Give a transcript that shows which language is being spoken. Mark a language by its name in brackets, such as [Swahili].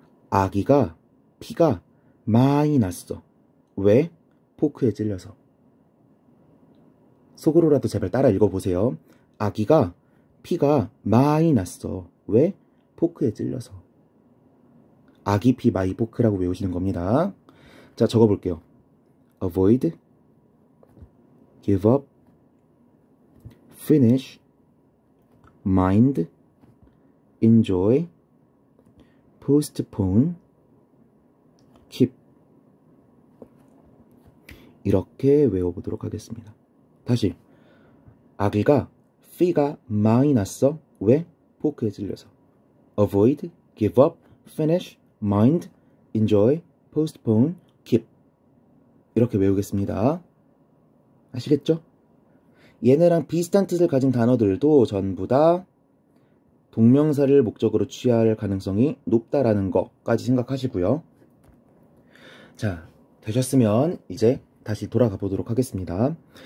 [Korean] 아기가 피가 많이 났어. 왜? 포크에 찔려서. 속으로라도 제발 따라 읽어보세요. 아기가 피가 많이 났어. 왜? 포크에 찔려서. 아기 피 마이 포크라고 외우시는 겁니다. 자, 적어볼게요. [English] avoid, give up, finish, mind, enjoy, postpone, keep. [Korean] 이렇게 외워보도록 하겠습니다. 다시. 아기가 피가 많이 났어. 왜? 포크에 찔려서. [English] avoid, give up, finish, mind, enjoy, postpone, keep. [Korean] 이렇게 외우겠습니다. 아시겠죠? 얘네랑 비슷한 뜻을 가진 단어들도 전부 다 동명사를 목적으로 취할 가능성이 높다라는 것까지 생각하시고요. 자, 되셨으면 이제 다시 돌아가 보도록 하겠습니다.